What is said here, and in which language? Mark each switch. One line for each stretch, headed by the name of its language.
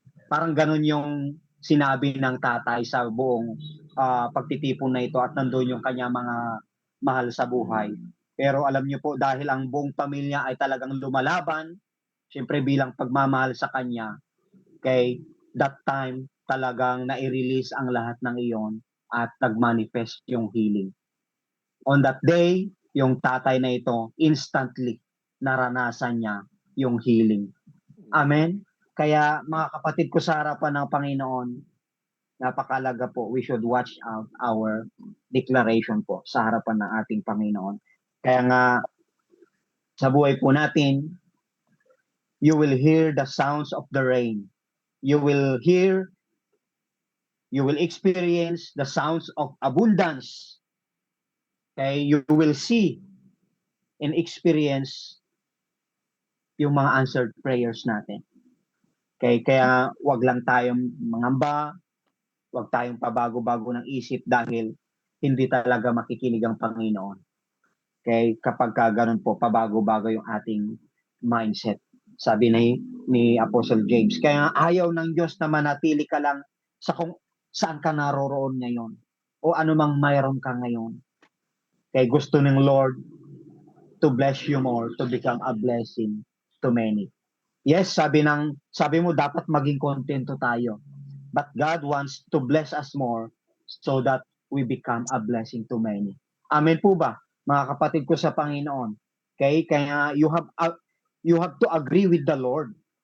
Filipino: Parang ganun yung sinabi ng tatay sa buong pagtitipon na ito at nandun yung kanya mga mahal sa buhay. Pero alam niyo po, dahil ang buong pamilya ay talagang lumalaban, siyempre bilang pagmamahal sa kanya, okay,
English: that time
Filipino: talagang nai-release ang lahat ng iyon at nag-manifest yung healing.
English: On that day,
Filipino: yung tatay na ito, instantly naranasan niya yung healing. Amen? Kaya mga kapatid ko sa harapan ng Panginoon, napakalaga po,
English: we should watch out our declaration
Filipino: po sa harapan ng ating Panginoon. Kaya nga, sa buhay po natin,
English: you will hear the sounds of the rain. You will experience the sounds of abundance. Okay? You will see and experience
Filipino: yung mga
English: answered prayers natin. Okay?
Filipino: Kaya wag lang tayong mangamba, wag tayong pabago-bago ng isip dahil hindi talaga makikinig ang Panginoon. Okay? Kapag ganun po, pabago-bago yung ating mindset. Sabi ni Apostle James. Kaya ayaw ng Diyos na manatili ka lang sa kung saan ka naroroon ngayon o anumang mayroon ka ngayon. Kaya gusto ng
English: Lord to bless you more, to become a blessing to many.
Filipino: Yes, sabi mo dapat maging kontento tayo.
English: But God wants to bless us more so that we become a blessing to many.
Filipino: Amen po ba, mga kapatid ko sa Panginoon?
English: Okay? Kaya you have to agree with the Lord.